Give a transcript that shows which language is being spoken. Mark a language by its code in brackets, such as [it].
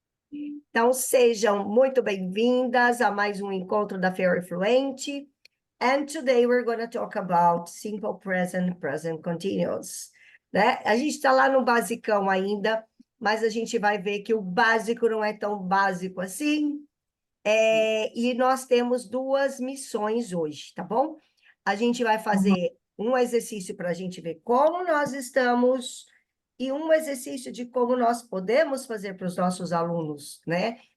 [pt] Então, sejam muito bem-vindas a mais um encontro da Fairy Fluente. [en] And today we're going to talk about simple present, present continuous. [pt] Né? A gente está lá no basicão ainda, mas a gente vai ver que o básico não é tão básico assim. E nós temos duas missões hoje, tá bom? A gente vai fazer um exercício para a gente ver como nós estamos e um exercício de como nós podemos fazer para os nossos alunos, né?